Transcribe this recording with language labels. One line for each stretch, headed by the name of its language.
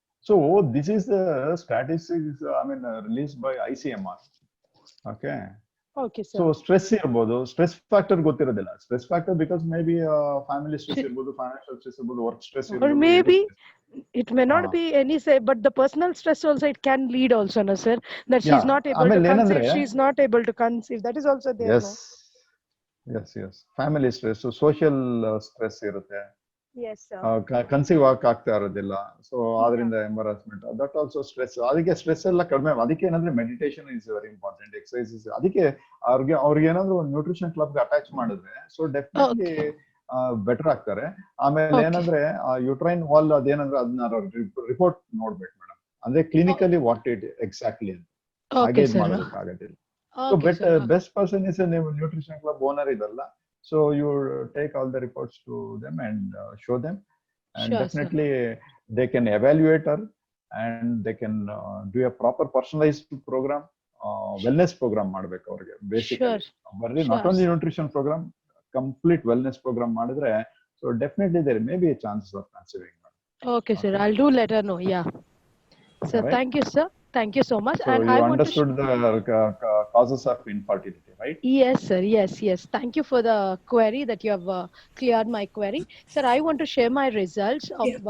English: So this is the statistics I mean release by ICMR.
Kannada: Okay, so stress ಇರ್ಬೋದು, stress factor ಗೊತ್ತಿರೋದಿಲ್ಲ. Stress factor
English: because may be
Kannada: family stress ಇರ್ಬೋದು, financial stress ಇರ್ಬೋದು, work stress ಇರ್ಬೋದು.
English: Or maybe it may not be any say, but the personal stress also it can lead also, no sir, that she's not able to conceive. She's not able to conceive. That is also there. Yes. Family stress, so social stress
Kannada: ಇರುತ್ತೆ.
English: Yes sir.
Kannada: Conceive ಆಗ್ತಾ ಇರೋದಿಲ್ಲ. So ಅದರಿಂದ ಎಂಬರಾಸ್ಮೆಂಟ್,
English: That also stress.
Kannada: ಅದಕ್ಕೆ stress ಎಲ್ಲ ಕಡಿಮೆ. ಅದಕ್ಕೆ ಏನಂದ್ರೆ
English: meditation is very important,
Kannada: exercise. ಅದಕ್ಕೆ ಅವ್ರಿಗೆ ಏನಾದ್ರು ಒಂದು ನ್ಯೂಟ್ರಿಷನ್ ಕ್ಲಬ್ಗೆ ಅಟ್ಯಾಚ್ ಮಾಡಿದ್ರೆ ಸೊ ಡೆಫಿನೆಟ್ಲಿ ಬೆಟರ್ ಆಗ್ತಾರೆ. ಆಮೇಲೆ ಏನಂದ್ರೆ ಯುಟ್ರೈನ್ ವಾಲ್ ಅದೇನಂದ್ರೆ ಅದನ್ನ ರಿಪೋರ್ಟ್ ನೋಡ್ಬೇಕು ಮೇಡಮ್. ಅಂದ್ರೆ ಕ್ಲಿನಿಕಲಿ
English: what it exactly
Kannada: ಅಂತ ಹಾಗೆ ಮಾಡೋದಕ್ಕಾಗೋದಿಲ್ಲ. ಸೊ ಬೆಸ್ಟ್ ಪರ್ಸನ್ ಇಸ್ ನೀವು ನ್ಯೂಟ್ರಿಷನ್ ಕ್ಲಬ್ ಓನರ್ ಇದಲ್ಲ.
English: So you take all the reports to them and show them, and definitely they can evaluate her and they can do a proper personalized program, wellness program
Kannada: ಮಾಡಬೇಕು ಅವ್ರಿಗೆ. Basically ಬರ್ರಿ not only nutrition program, complete wellness program ಮಾಡಿದ್ರೆ
English: so definitely there may be a chances of conceiving. Okay sir, I'll do let her know. Yeah sir, right. Thank you sir, thank you so much. So and I understood the causes of infertility, right? Yes sir, yes. Thank you for the query that you have cleared my query. Sir, I want to share my results of